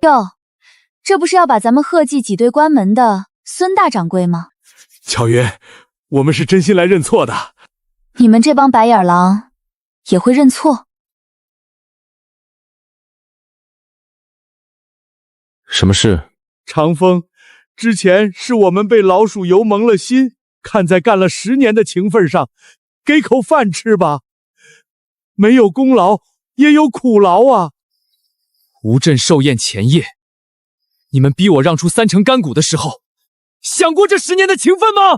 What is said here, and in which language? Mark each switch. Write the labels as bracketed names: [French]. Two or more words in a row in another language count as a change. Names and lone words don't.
[Chinese] 喲，這不是要把咱們賀記擠兌關門的孫大掌櫃嗎？巧雲，我們是真心來認錯的。你們這幫白眼狼也會認錯？什么事？长风，之前是我们被老鼠油蒙了心，看在干了10年的情分上，给口饭吃吧。没有功劳也有苦劳啊。吴镇寿宴前夜，你们逼我让出3成干股的时候，想过这10年的情分吗？